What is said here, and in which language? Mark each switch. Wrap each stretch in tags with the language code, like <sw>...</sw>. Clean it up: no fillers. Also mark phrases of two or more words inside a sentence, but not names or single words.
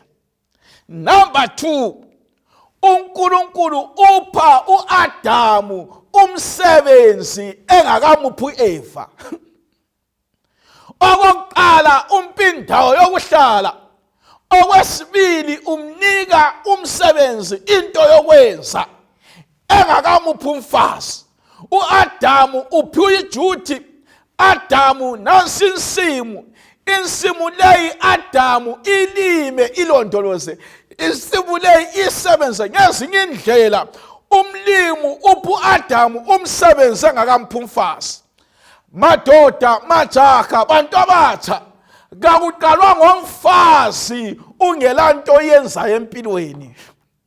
<nd>Number 2, uNkulunkulu upha uAdamu umsebenzi engakamuphi uEva. Okokuqala, umpindawo yokuhlala. Okwesibili, umnika umsebenzi, into yokwenza engakamuphi umfazi. uAdamu uphiwe ijuti. Adamu nansi insimu leyi Adamu ilime, ilondoloze. Insimu leyi isebenze ngezinye indlela. Umlimu uphu Adamu umsebenzi engakamphi umfazi. Madoda, majaha, bantu abatsha, kakuqalwa ngomfazi ungelanto yenza empilweni.</nd>